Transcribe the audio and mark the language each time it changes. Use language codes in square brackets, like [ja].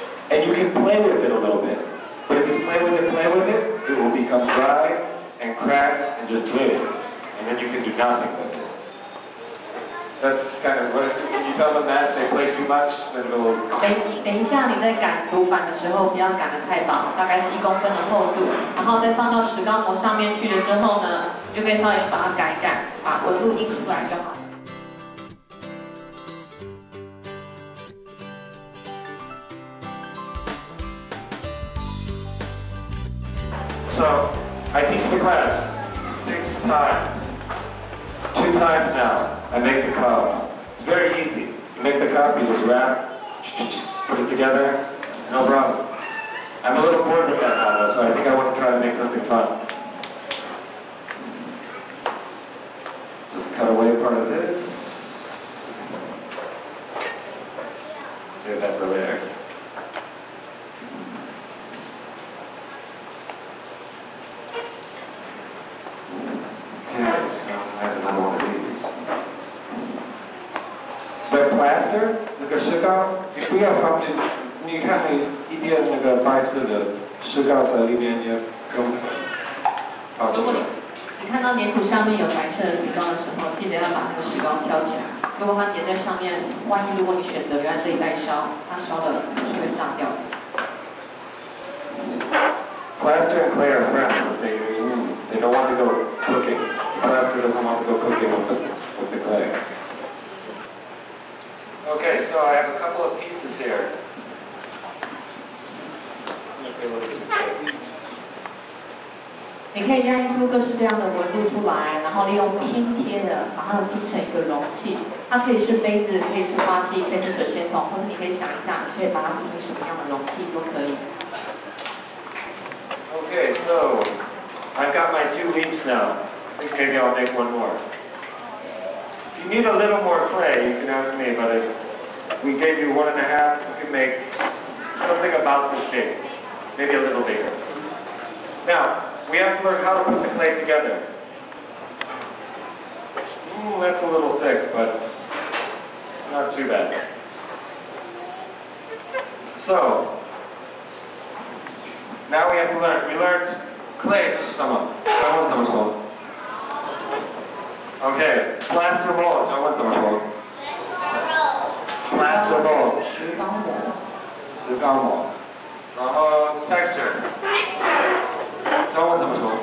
[en] And you can play with it a little bit. But if you play with it, it will become dry and crack and just blue, and then you can do nothing with it. That's kind of what when you tell them that if they play too much, then it'll. [zh] 等一下，你在擀图板的时候，不要擀得太薄，大概是1公分的厚度，然后再放到石膏模上面去了之后呢，你就可以稍微把它改一改，把纹路印出来就好。 [en] So, I teach the class 6 times. 2 times now, I make the cup. It's very easy. You make the cup, you just wrap, put it together, no problem. I'm a little bored with that now though, so I think I want to try to make something fun. Just cut away part of this. Save that for later. Okay, so I have another one of these. The plaster, [zh] 那个石膏，你不要放进，你看你一点那个白色的石膏在里面，也用这个放进来。你看到粘土上面有白色的石膏的时候，记得要把那个石膏挑起来。如果它粘在上面，万一如果你选择留在这里再烧，它烧了就会炸掉。 [en] Plaster and clay are friends, but they don't want to go cooking. Plaster doesn't want to go cooking with the clay. Okay, so I have a couple of pieces here. Might be a little too big. [zh] 你可以压印出各式各样的纹路出来，然后利用拼贴的把它们拼成一个容器。它可以是杯子，可以是花器，可以是水仙桶，或是你可以想一下，你可以把它做成什么样的容器都可以。 [en] Okay, so I've got my 2 leaves now. I think maybe I'll make one more. If you need a little more clay, you can ask me, but if we gave you 1.5, you can make something about this big, maybe a little bigger. Now, we have to learn how to put the clay together. That's a little thick, but not too bad. So, now we have to learn. We learned clay [zh] 就是什么？刚刚怎么说？ [en] Okay, plaster mold， [zh] 中文怎么说 [en] ？plaster mold， [zh] 石膏模。石膏模。然后 texture， 中文怎么说？